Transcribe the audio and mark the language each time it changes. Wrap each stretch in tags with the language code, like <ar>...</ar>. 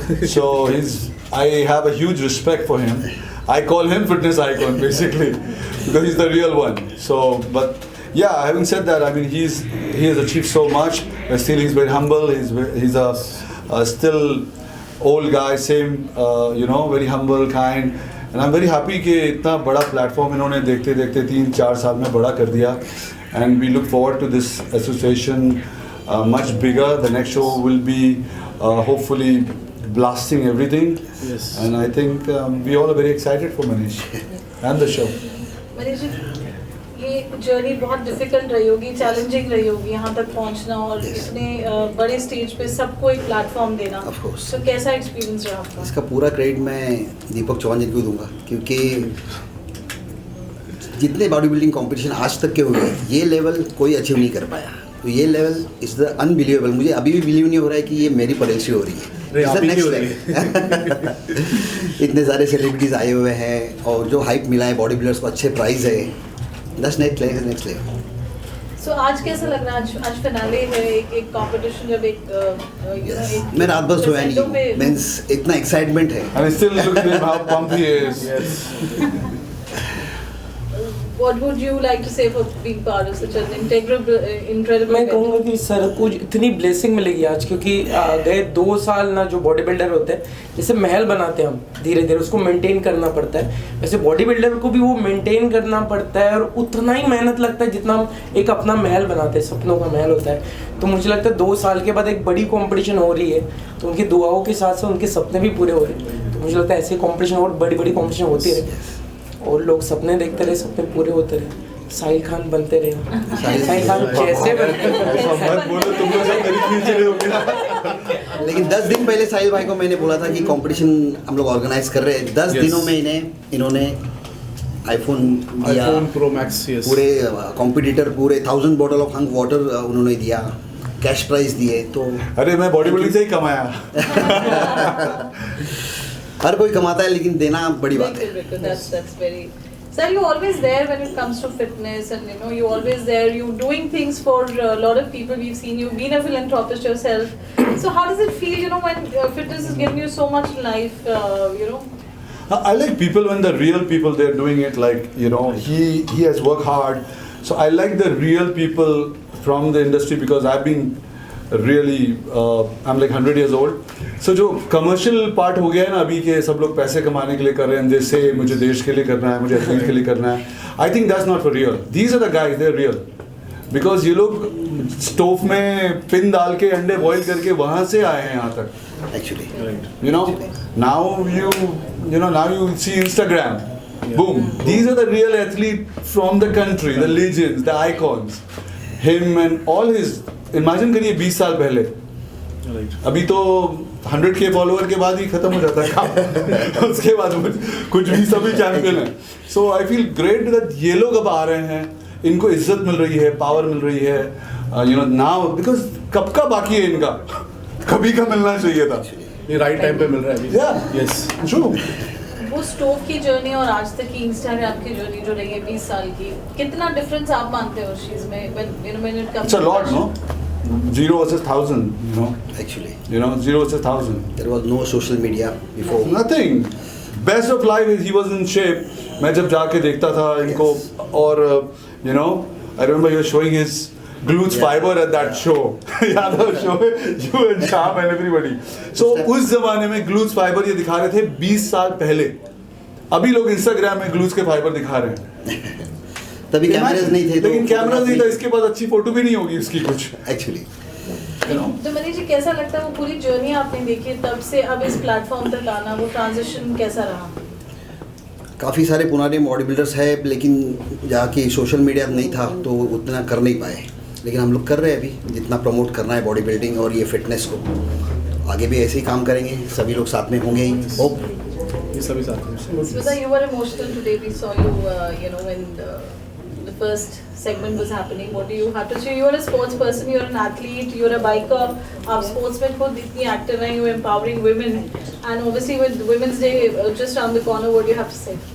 <en>So I have a huge respect for him. I call him fitness icon basically because he's the real one. So, but yeah, having said that, I mean he has achieved so much. Still, he's very humble. He's a still old guy, same very humble, kind. And I'm very happy</en> <hi>कि इतना बड़ा platform इन्होंने देखते 3-4 साल में बड़ा कर दिया.</hi> <en>And we look forward to this association much bigger. The next show will be hopefully blasting everything. Yes. And I think we all are very excited for Manish and the show.</en> <hi>Manish ji, ये journey बहुत difficult रही होगी, challenging रही होगी यहाँ तक पहुँचना और इतने बड़े स्टेज पे सबको एक प्लेटफॉर्म देना.</hi> <en>Of course.</en> <hi>तो कैसा एक्सपीरियंस रहा आपका? इसका पूरा क्रेडिट मैं दीपक चौहान जी को दूंगा, क्योंकि जितने बॉडी बिल्डिंग कॉम्पिटिशन आज तक के हुए ये लेवल कोई अचीव नहीं कर पाया. तो ये लेवल</hi> <en>Is the unbelievable.</en> <hi>मुझे अभी भी बिलीव नहीं हो रहा है कि ये मेरी परिल से हो रही है. इतने सारे सेलिब्रिटीज़ आए हुए हैं और जो हाइप मिला है बॉडी बिल्डर्स को, अच्छे प्राइस है.</hi> <en>This next level.</en> <hi>सो आज कैसा लग रहा है? आज फिनाले है, एक कंपटीशन, जब एक मैं रात भर सोया नहीं. मीन्स इतना एक्साइटमेंट है.</hi> <en>And still look at how pumped he is. Yes. What would you like to say for being part of such an incredible</en> <hi>मैं कहूँगा कि सर को इतनी ब्लेसिंग मिलेगी आज, क्योंकि गए 2 साल ना जो बॉडी बिल्डर होते हैं, जैसे महल बनाते हैं हम धीरे धीरे उसको मेंटेन करना पड़ता है, वैसे बॉडी बिल्डर को भी वो मेंटेन करना पड़ता है और उतना ही मेहनत लगता है जितना हम एक अपना महल बनाते हैं, सपनों का महल होता है. तो मुझे लगता है 2 साल के बाद एक बड़ी कॉम्पिटिशन हो रही है, तो उनकी दुआओं के साथ साथ उनके सपने भी पूरे हो रहे हैं. तो मुझे लगता है ऐसे कॉम्पिटिशन और बड़ी कॉम्पिटिशन होती रहे और लोग सपने देखते रहे, सपने पूरे होते रहे. साहिल खान बनते रहे। साहिल खान जैसे बनते ऐसा मत बोलो, तुम लोग सब मेरी खींच रहे हो। लेकिन 10 दिन पहले साहिल भाई को मैंने बोला था कि कंपटीशन हम लोग ऑर्गेनाइज कर रहे हैं। 10</hi> <en>Yes.</en> <hi>दिनों में इन्होंने आईफोन दिया,</hi> <en>iPhone Pro Max, yes.</en> <hi>पूरे कॉम्पिटिटर पूरे 1000 बॉटल ऑफ हंक वाटर उन्होंने दिया, कैश प्राइज दिए। तो अरे मैं बॉडी बिल्डिंग से ही कमाया। हर कोई कमाता है, लेकिन देना बड़ी बात है।</hi> <en>बिल्कुल, that's very. Sir, you're always there when it comes to fitness, and you know you're always there. You're doing things for a lot of people. We've seen you've been a philanthropist yourself. So how does it feel, you know, when fitness is giving you so much in life? You know. I like people when the real people they're doing it, like you know he has worked hard. So I like the real people from the industry because I've been really I'm like 100 years old.</en> <hi>So जो commercial part हो गया है ना अभी के, सब लोग पैसे कमाने के लिए कर रहे हैं, जैसे मुझे देश के लिए करना है, मुझे एथलीट के लिए करना है।</hi> <en>I think that's not for real. These are the guys, they are real.</en> <hi>Because ये लोग स्टोव में पिन डाल के अंडे बॉईल करके वहाँ से आए हैं यहाँ तक।</hi> <en>Actually You know, now you see Instagram, boom. These are the real athletes from the country, the legends, the icons. Him and all his.</en> <hi>Imagine करिए 20 साल पहले। अभी तो 100K फॉलोअर के बाद ही खत्म हो जाता है काम। उसके बाद कुछ भी सभी चैंपियन है।</hi> <en>so I feel great that</en> <hi>ये लोग अब आ रहे हैं, इनको इज्जत मिल रही है, पावर मिल रही है,</hi> <en>you know now, because</en> <hi>कब का बाकी है इनका, कभी का मिलना चाहिए था। ये राइट टाइम पे मिल रहा है अभी।</hi> <en>Yeah. Yes true.</en> <hi>वो स्टोव की जर्नी और आज तक की इंस्टाग्राम की जर्नी जो रही है 20 साल की, कितना डिफरेंस आप मानते हो उस चीज में?</hi> <en>when it comes It's a lot, no? 0 versus 1000, you know. Actually 0 versus 1000. There was no social media before. Nothing. Best of life is he was in shape.</en> <hi>मैं जब जाके देखता था इनको,</hi> <en>और you know, I remember you were showing his glutes fiber at that show.</en> <hi>याद है show</hi> <en>you and Sham and everybody.</en> <hi>So उस जमाने में glutes fiber ये दिखा रहे थे 20 साल पहले। अभी लोग इंस्टाग्राम में glutes के फाइबर दिखा रहे हैं। तभी कैमरास नहीं थे, लेकिन कैमरा नहीं था, इसके बाद अच्छी फोटो भी नहीं होगी उसकी कुछ।</hi> <en>Actually.</en> <hi>तो मनीष जी, कैसा लगता है वो पूरी जर्नी आपने देखी तब से अब इस प्लेटफॉर्म तक आना, वो ट्रांजिशन कैसा रहा? काफ़ी सारे पुराने बॉडी बिल्डर्स है, लेकिन जहाँ की सोशल मीडिया नहीं था तो उतना कर नहीं पाए, लेकिन हम लोग कर रहे हैं अभी। जितना प्रमोट करना है बॉडी बिल्डिंग और ये फिटनेस को, आगे भी ऐसे ही काम करेंगे, सभी लोग साथ में होंगे ही, होप। ये सभी साथ में।</hi> <en>Smita, you were emotional today. We saw you, you know, when the first segment was happening. What do you have to say? You're a sports person, you're an athlete, you're a biker.</en> <hi>आप sports में खुद इतनी active हैं,</hi> <en>you're empowering women, and obviously with Women's Day just around the corner, what do you have to say?</en>